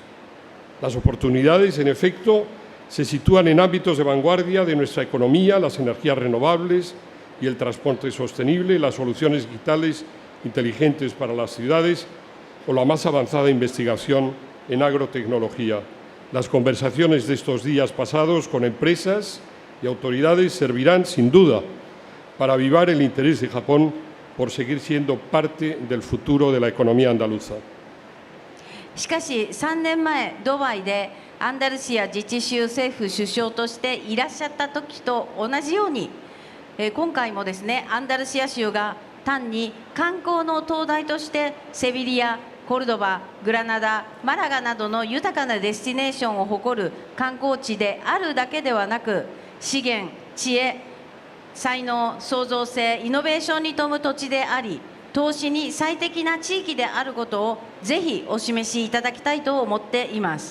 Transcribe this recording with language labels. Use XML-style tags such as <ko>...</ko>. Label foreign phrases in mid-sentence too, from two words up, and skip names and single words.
<es>Las oportunidades, en efecto, se sitúan en ámbitos de vanguardia de nuestra economía, las energías renovables y el transporte sostenible, las soluciones digitales inteligentes para las ciudades o la más avanzada investigación en agrotecnología. Las conversaciones de estos días pasados con empresas y autoridades servirán, sin duda, para avivar el interés de Japón por seguir siendo parte del futuro de la economía andaluza.</es> <ja>しかし3年前ドバイでアンダルシア自治州政府首相としていらっしゃった時と同じように、今回もですね、アンダルシア州が単に観光の灯台としてセビリア、コルドバ、グラナダ、マラガなどの豊かなデスティネーションを誇る観光地であるだけではなく、資源、知恵、才能、創造性、イノベーションに富む土地であり、投資に最適な地域であることをぜひお示しいただきたいと思っています。</ja>